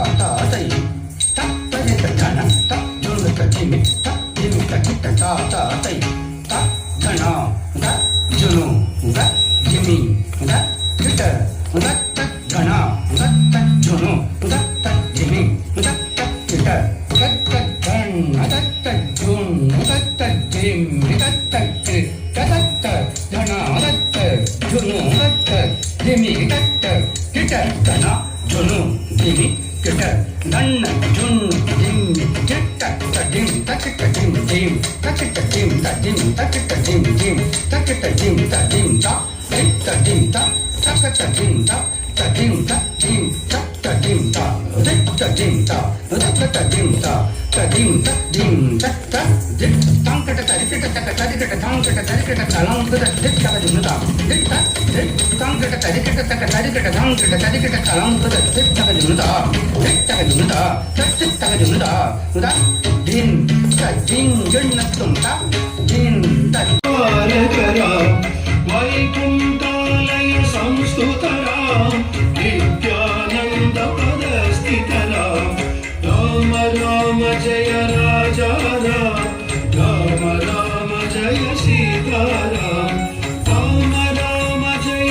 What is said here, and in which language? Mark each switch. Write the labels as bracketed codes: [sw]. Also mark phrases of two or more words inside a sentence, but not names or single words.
[sa] ta dai ta ta ri ta na ta dum ta ding ta ding ta ta ta ta dai ta ta na ta junu ta jimi ta kita ta ta gana ta ta junu ta ta jimi ta ta kita ta ta gan ta ta jun ta ta jim ta ta ta ta ta gana ta ta junu ta ta jimi ta ta kita gana junu jimi kita ganna jun jim kita ta jim ta kita jim jim ta kita jim ta jim ta kita jim jim ta kita jim ta jim ta kita jim ta ta kita jim ta ta jim ta jim ta ta jim ta ta jim ta ta kita jim ta ta jim ta jim ta ta jim tang kita ta kita ta ta kita tang kita ta kita talang kita kita jim ta kita tang kita ta kita ta ta kita tang kita ta kita talang kita kita jim ta kita jim ta kita jim ta ta jim ta jim jin tum ta jim ta వైకుంఠాలయ సంస్థుతరాం నిత్యానంద పదస్థితరాం రామ రామ జయ రాజా రామ రామ జయ సీతారాం రామ రామ జయ